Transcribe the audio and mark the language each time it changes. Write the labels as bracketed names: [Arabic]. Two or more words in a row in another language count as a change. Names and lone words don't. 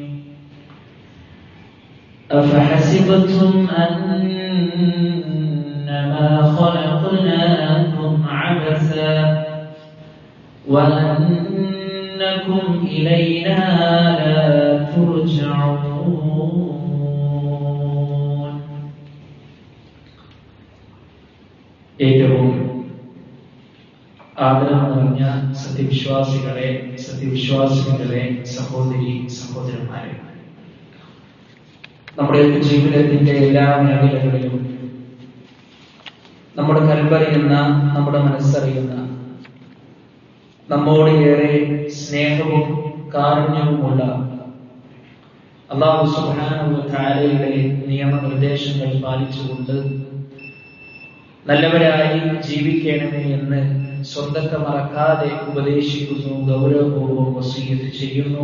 [Arabic] أفحسبتم أنما خلقناكم عبثا وأنكم إلينا لا ترجعون. [Malayalam] ഏറ്റവും ആദരം നിറഞ്ഞ സത്യവിശ്വാസികളെ സഹോദരി സഹോദരന്മാരെ, നമ്മുടെ ജീവിതത്തിന്റെ എല്ലാ മേഖലകളിലും നമ്മുടെ കൽപ്പറിയുന്ന, നമ്മുടെ മനസ്സറിയുന്ന, നമ്മോട് ഏറെ സ്നേഹവും കാരുണ്യവുമുള്ള അല്ലാഹു സുബ്ഹാനഹു വ തആലയുടെ നിയമനിർദ്ദേശങ്ങൾ പാലിച്ചുകൊണ്ട് നല്ലവരായി ജീവിക്കണമേ എന്ന് സ്വന്തത്തെ മറക്കാതെ ഉപദേശിക്കുന്നു, ഗൗരവപൂർവ്വം വസിയ്യത്ത് ചെയ്യുന്നു.